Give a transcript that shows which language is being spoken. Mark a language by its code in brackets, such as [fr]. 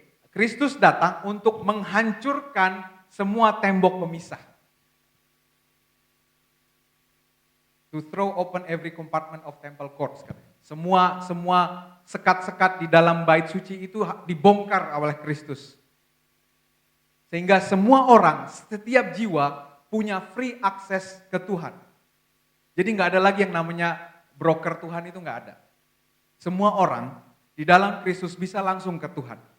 [id] Kristus datang untuk menghancurkan semua tembok pemisah. [en] To throw open every compartment of temple courts. [id] Semua sekat-sekat di dalam bait suci itu dibongkar oleh Kristus. Sehingga semua orang, setiap jiwa punya [en] free access [id] ke Tuhan. Jadi nggak ada lagi yang namanya broker Tuhan, itu nggak ada. Semua orang di dalam Kristus bisa langsung ke Tuhan.